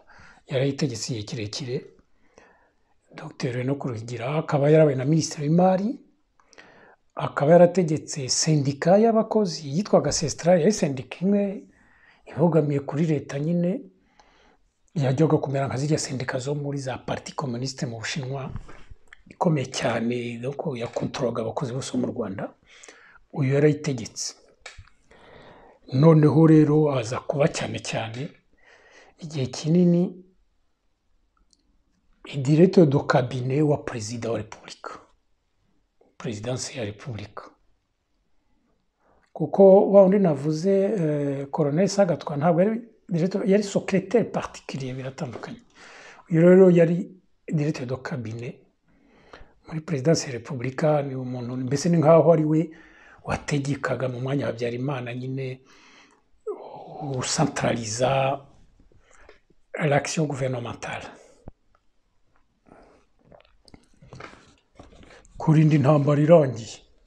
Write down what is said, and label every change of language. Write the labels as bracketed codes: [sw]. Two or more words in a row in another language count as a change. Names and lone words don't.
[rw] Yarayitegetse igihe kirekire. Dr Enoch Ruhigira akaba yarabaye na minisitiri w'imari, akaba yarategetse sendika y'abakozi yitwaga Sestral, yari sendika imwe ibogamiye kuri leta nyine, yajyaga kumera nka ziriya sendika zo muri za [fr] parti communiste [rw] mu Bushinwa, ikomeye cyane nuko yakontorolaga abakozi bose mu Rwanda. Uyu yarayitegetse. Noneho rero aza kuba cyane igihe kinini [fr] directeur de cabinet [rw] wa président wa République, présidence ya République. kuko wa wundi navuze Colonel Sagatwa ntabwo yari [fr] secrétaire particulier, [rw] biratandukanye. Uyu rero yari [fr] directeur de cabinet [rw] muri Présidence ya Repubulika, ni umuntu mbese ni nkaho ari we wategekaga mu mwanya wa Habyarimana nyine ucentraliza [fr] l'action gouvernementale. [rw] Kurinda intambara irangiye.